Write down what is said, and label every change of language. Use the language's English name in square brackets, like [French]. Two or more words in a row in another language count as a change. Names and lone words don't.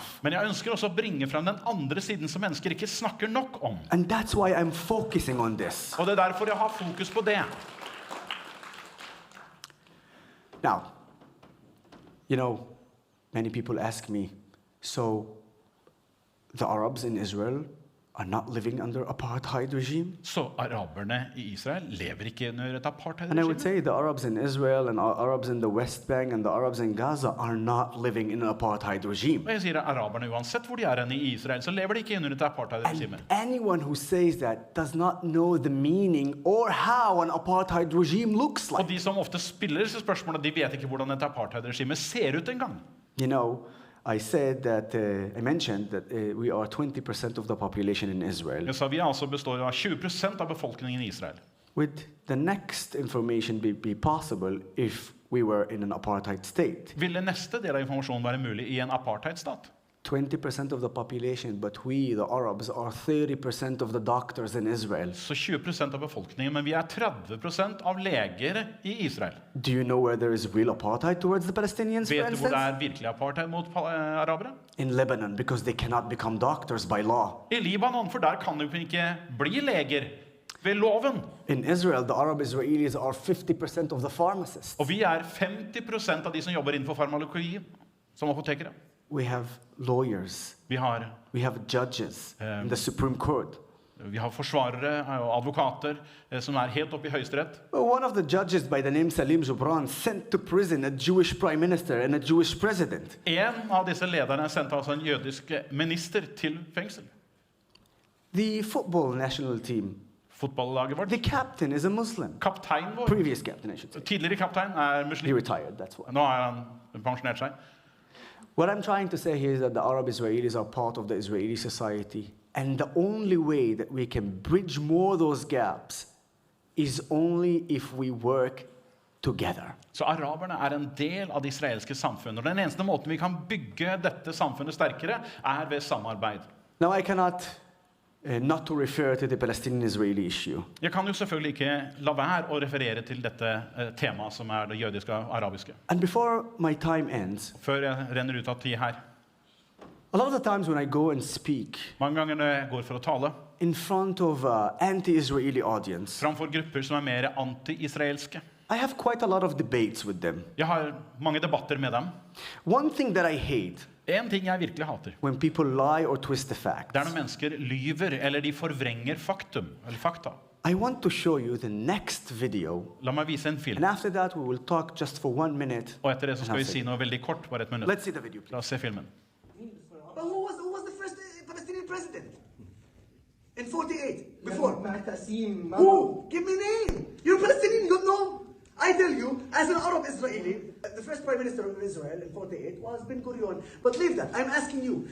[Norwegian] Men jeg ønsker også å bringe frem den andre siden som mennesker ikke snakker nok om. [English] And that's why I'm focusing on this. [Norwegian] Og det er derfor jeg har fokus på det. [English] Now, many people ask me, so the Arabs in Israel are not living under apartheid regime? [Norwegian] Så araberne i Israel lever ikke under et [English] And I would [Norwegian] apartheid-regime. [English] say the Arabs in Israel and Arabs in the West Bank and the Arabs in Gaza are not living in an apartheid regime. [Norwegian] Og jeg sier at araberne, uansett hvor de er i Israel, så lever de ikke under et apartheid-regime. [English] And anyone who says that does not know the meaning or how an apartheid regime looks [Norwegian] Og [English] like. [Norwegian] de som ofte spiller disse spørsmålene, de vet ikke hvordan et apartheid-regime ser ut engang. [English] I mentioned that we are 20% of the population in Israel. [Norwegian] Jeg sa vi altså består av 20% av befolkningen i Israel. [English] Would the next information be possible if we were in an apartheid state? [Norwegian] Ville neste del av informasjonen være mulig i en apartheid-stat? [English] 20% of the population, but we, the Arabs, are 30% of the doctors in Israel. [Norwegian] Så 20% av befolkningen, men vi er 30% av leger i Israel. [English] Do you know where there is real apartheid towards the Palestinians, for [Norwegian] Vet du hvor det [English] instance? [Norwegian] er virkelig apartheid mot arabere? [English] In Lebanon, because they cannot become doctors by law. [Norwegian] I Libanon, for der kan du ikke bli leger ved loven. [English] In Israel, the Arab Israelis are 50% of the pharmacists. [Norwegian] Og vi er 50% av de som jobber innenfor farmakologi, som apotekere. [English] We have lawyers. [Norwegian] Vi har [English] Judges in the Supreme Court. [Norwegian] forsvarere og advokater som er helt oppe i høyesterett. [English] One of the judges by the name Salim Zubran sent to prison a Jewish prime minister and a Jewish president. [Norwegian] En av disse lederne sendte altså en jødisk minister til fengsel. [English] The football national team, [Norwegian] Fotballaget vårt. [English] the captain is a Muslim. [Norwegian] Kaptein vår, Previous captain, I should say. tidligere kaptein, er [English] He [Norwegian] muslim. [English] retired, that's why. [Norwegian] Nå har han pensjonert seg. [English] What I'm trying to say here is that the Arab Israelis are part of the Israeli society. And the only way that we can bridge more of those gaps is only if we work together. [Norwegian] Så araberne er en del av det israelske samfunnet. Og den eneste måten vi kan bygge dette samfunnet sterkere, er ved samarbeid. [English] Now I cannot not to refer to the Palestinian-Israeli issue. [Norwegian] Jeg kan jo selvfølgelig ikke la være å referere til dette temaet som er det jødiske og arabiske. [English] And before my time ends, [Norwegian] Før jeg renner ut av tid her. [English] a lot of the times when I go and speak [Norwegian] Mange ganger når jeg går for å tale, [English] in front of anti-Israeli audience, [Norwegian] framfor grupper som er mer anti-israelske. [English] I have quite a lot of debates with them. [Norwegian] Jeg har mange debatter med dem. [English] One thing that I hate [Norwegian] En ting jeg virkelig hater, [English] when people lie or twist the facts. [Norwegian] det er når mennesker lyver, eller de forvrenger fakta. [English] I want to show you the next video, [Norwegian] La meg vise en [English] and [Norwegian] film, [English] after that we will talk just for 1 minute. [Norwegian] og etter det så skal [English] and [Norwegian] vi [English] I'll [Norwegian] si [English] say- [Norwegian] noe veldig kort, bare et minutt. [English] Let's see the video, [Norwegian] La [English] please. [Norwegian] oss se filmen. [English] But who was the first Palestinian president? In 48, before. Who? Give me a name. You're Palestinian, you don't know. I tell you, as an Arab Israeli, the first prime minister of Israel in 48 was Ben Gurion. But leave that. I'm asking you.